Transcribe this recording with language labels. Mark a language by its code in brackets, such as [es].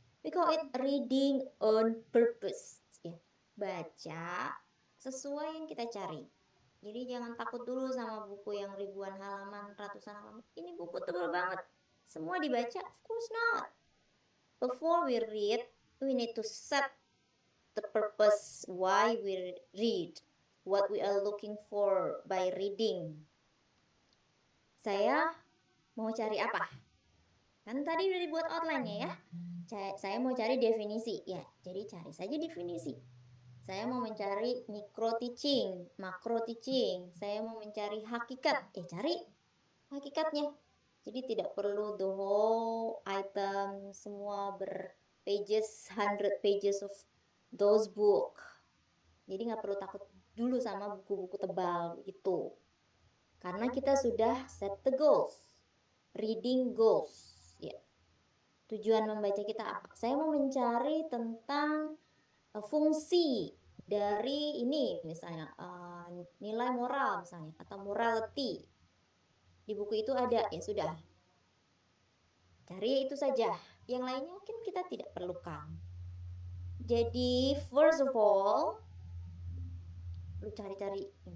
[en] We call it reading on purpose. [id] Ya. Baca sesuai yang kita cari. Jadi jangan takut dulu sama buku yang ribuan halaman, ratusan halaman. Ini buku tebal banget. Semua dibaca? [en] Of course not. Before we read, we need to set the purpose why we read. What we are looking for by reading. [id] Saya mau cari apa? Kan tadi udah dibuat outline-nya ya. Saya mau cari definisi. Ya, jadi cari saja definisi. Saya mau mencari micro teaching, macro teaching. Saya mau mencari hakikat. Cari hakikatnya. Jadi tidak perlu [en] the whole item [id] semua [en] berpages, 100 pages of those book. [id] Jadi nggak perlu takut dulu sama buku-buku tebal gitu. Karena kita sudah [en] set the goals, reading goals. [id] Ya. Tujuan membaca kita apa? Saya mau mencari tentang fungsi dari ini, misalnya nilai moral misalnya atau morality. Di buku itu ada, ya sudah. Cari itu saja. Yang lainnya mungkin kita tidak perlukan. Jadi [en] first of all, [id] lu cari-cari.